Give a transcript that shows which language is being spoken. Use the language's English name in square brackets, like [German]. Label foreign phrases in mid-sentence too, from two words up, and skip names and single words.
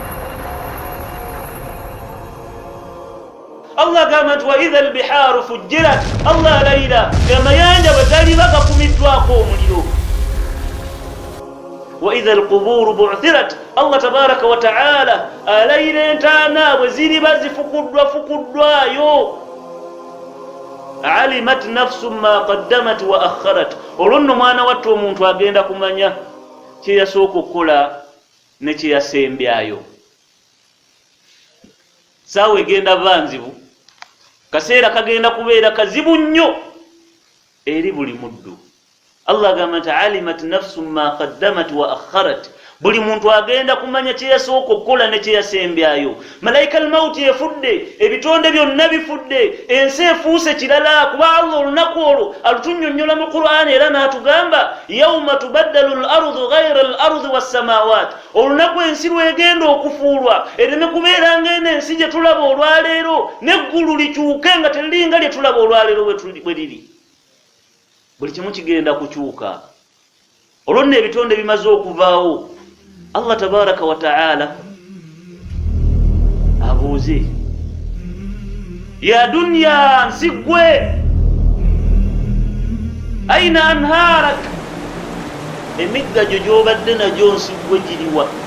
[Ganda] Allah gamba nti [Arabic] وإذا البحار فجرت. [Ganda] Allah alayira amayanja bwe galiba gakumiddwako omuliro. [Arabic] وإذا القبور بعثرت. [Ganda] Allah [Arabic] تبارك وتعالى [Ganda] alayira entaana bwe ziriba zifukuddwayo. [Arabic] علمت نفس ما قدمت وأخرت. [Ganda] olwo nno mwana wattu omuntu agenda kumanya kye yasooka okukola ne kye yasembyayo. Saawa egenda vanzibu, kaseera kagenda kubeera kazibu nnyo eri buli muddu. Allah agamba nti [Arabic] علمت نفس ما قدمت وأخرت, [Ganda] buli muntu agenda kumanya kye yasooka okukola ne kye yasembyayo. [Arabic] ملائكة الموت [Ganda] efudde, ebitonde byonna bifudde, ensi efuuse kirala, kuba Allah olunaku olwo alutunnyonnyola mu Qur'an era n'atugamba [Arabic] يوم تبدل الأرض غير الأرض والسماوات, [Ganda] olunaku ensi lwegenda okufuulwa ereme kubeera ng'eno ensi gye tulaba olwaleero n'eggulu likyuke nga teriringa lye tulaba olwaleero bwe liri. Buli kimu kigenda kukyuka. Olwo nno ebitonde bimaze okuvaawo, Allah [Arabic] تبارك وتعالى [Ganda] abuuze, [Arabic] يا دنيا [Ganda] nsigwe, [Arabic] أين أنهارك, [Ganda] emigga gyo gy'obadde nagyo nsigwe giriwa?